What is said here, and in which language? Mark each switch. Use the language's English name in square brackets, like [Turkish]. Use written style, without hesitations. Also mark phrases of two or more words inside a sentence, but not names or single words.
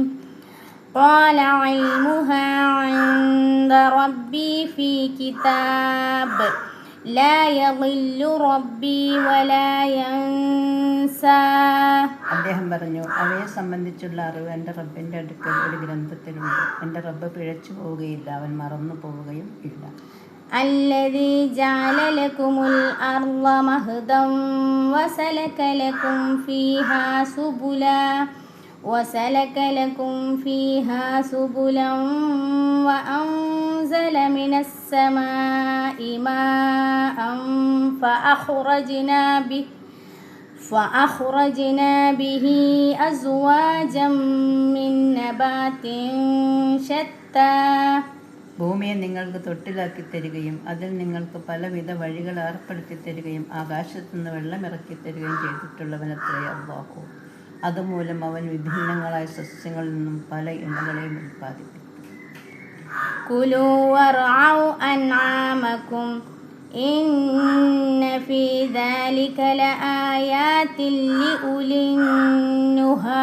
[Arabic] قال علمها عند ربي في كتاب لا يضل ربي ولا ينسى. [Malayalam] അദ്ദേഹം പറഞ്ഞു, അവയെ സംബന്ധിച്ചുള്ള അറിവ് എൻ്റെ റബ്ബിൻ്റെ അടുക്കൽ ഒരു ഗ്രന്ഥത്തിലുണ്ട്. എൻ്റെ റബ്ബ് പിഴച്ചു പോവുകയില്ല, അവൻ മറന്നു പോവുകയും ഇല്ല. [Arabic] الذي جعل لكم الأرض مهدا وسلك لكم فيها سبلا وأنزل من السماء ماء فأخرجنا به أزواجا من نبات شتى. [Malayalam] ഭൂമിയെ നിങ്ങൾക്ക് തൊട്ടിലാക്കി തരികയും അതിൽ നിങ്ങൾക്ക് പലവിധ വഴികൾ ഏർപ്പെടുത്തി തരികയും ആകാശത്തുനിന്ന് വെള്ളമിറക്കി തരികയും ചെയ്തിട്ടുള്ളവനത്രേ അല്ലാഹു. അതുമൂലം അവൻ വിഭിന്നങ്ങളായ സസ്യങ്ങളിൽ നിന്നും പല ഇണകളെയും ഉൽപ്പാദിപ്പിക്കും. [Arabic] كلوا وارعوا أنعامكم إن في ذلك لآيات لأولي النهى.